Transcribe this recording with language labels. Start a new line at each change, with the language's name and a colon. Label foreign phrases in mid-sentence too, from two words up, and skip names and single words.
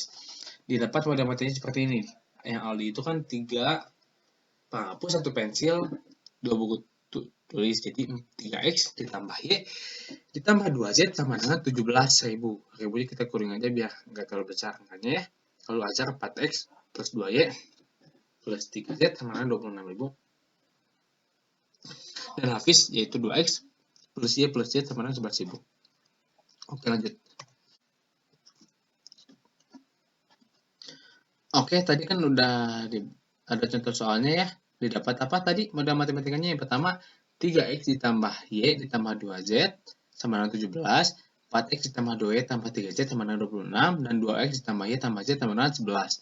Indonesian: Didapat pada materinya seperti ini. Yang Aldi itu kan 3 penghapus, 1 pensil, 2 buku tulis. Jadi 3X ditambah Y ditambah 2Z sama dengan 17.000. Ribunya kita kuring aja biar nggak terlalu besar angkanya ya. Kalau Ajar 4X plus 2Y plus 3Z sama dengan 26.000. Dan Hafiz yaitu 2X plus Y plus Z sama dengan 11.000. Oke, lanjut. Oke, tadi kan udah ada contoh soalnya ya. Didapat apa tadi modal matematikanya? Yang pertama, 3X ditambah Y ditambah 2Z sama dengan 17, 4X ditambah 2Y tambah 3Z sama dengan 26, dan 2X ditambah Y tambah Z sama dengan 11.